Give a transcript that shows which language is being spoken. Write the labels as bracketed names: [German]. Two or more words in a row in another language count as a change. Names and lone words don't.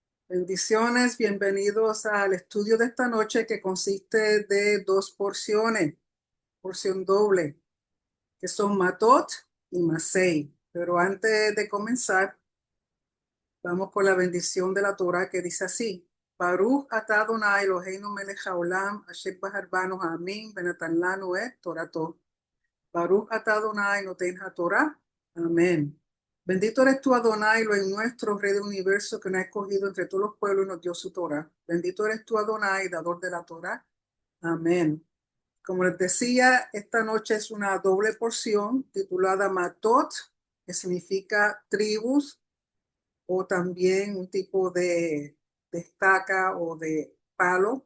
[Spanish] Bendiciones, bienvenidos al estudio de esta noche que consiste de dos porciones, porción doble, que son Matot y Masei. Pero antes de comenzar, vamos con la bendición de la Torah que dice así: [Hebrew] ברוך אתה אדוני אלוהינו מלך העולם, אשר בחר בנו העמים, ונתן לנו את תורתו. ברוך אתה אדוני נותן התורה. [Spanish] Amén. Bendito eres tú, Adonai, lo en nuestro Rey del universo, que nos ha escogido entre todos los pueblos y nos dio su Torah. Bendito eres tú, Adonai, dador de la Torah. Amén. Como les decía, esta noche es una doble porción titulada Matot, que significa tribus, o también un tipo de estaca o de palo.